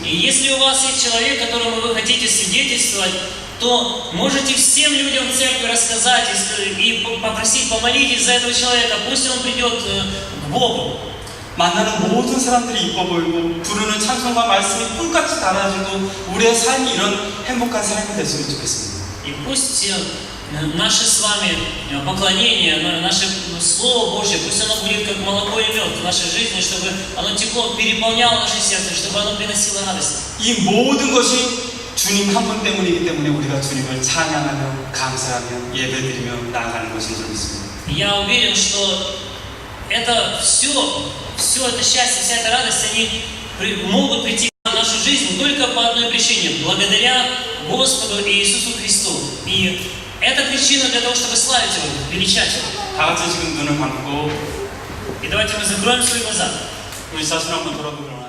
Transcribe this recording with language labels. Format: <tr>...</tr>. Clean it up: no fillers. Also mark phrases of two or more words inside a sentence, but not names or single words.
<ru>И если у вас есть человек, которому вы хотите свидетельствовать, то можете всем людям в церкви рассказать и попросить, помолитесь за этого человека, пусть он придет к Богу.</ru> <ko>만나는 모든 사람들이 이뻐 보이고 부르는 찬송과 말씀이 꿀같이 달아지고 우리의 삶이 이런 행복한 삶이 됐으면 좋겠습니다.</ko> <ru>И пусть наше с вами поклонение, наше Слово Божье, пусть оно будет как молоко и мед в нашей жизни, чтобы оно тепло переполняло наше сердце, чтобы оно приносило радость.</ru> <ko>이 모든 것이 주님 한 분 때문이기 때문에 우리가 주님을 찬양하며 감사하며 예배드리며 나아가는 것인 줄 믿습니다.</ko> <ru>Я уверен, что это все это счастье, вся эта радость, они могут прийти в нашу жизнь только по одной причине, благодаря Господу Иисусу Христу. И это причина для того, чтобы славить Его, величать Его.</ru> <ko>다 같이 지금 눈을 감고</ko> <ru>И давайте мы закроем свои глаза.</ru> <ko>우리 자신 한번 돌아보도록</ko>